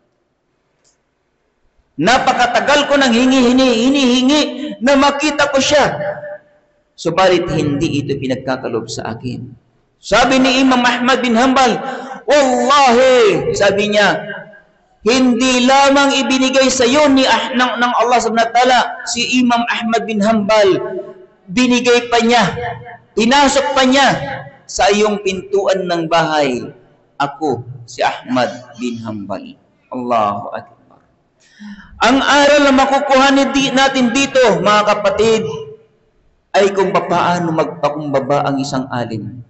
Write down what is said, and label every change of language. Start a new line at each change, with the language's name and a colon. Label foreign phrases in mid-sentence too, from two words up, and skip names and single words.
Filipino: Napakatagal ko nang hinihingi na makita ko siya. Subalit hindi ito pinagkakalob sa akin. Sabi ni Imam Ahmad bin Hanbal, wallahi, sabi niya, hindi lamang ibinigay sa iyo ng Allah
Arabic: سبحانه وتعالى
Filipino: si Imam Ahmad bin Hanbal, binigay pa niya, pinasok pa niya sa iyong pintuan ng bahay. Ako, si Ahmad bin Hanbal.
Arabic: الله أكبر.
Filipino: Ang aral na makukuha natin dito, mga kapatid, ay kung paano magpakumbaba ang isang alim.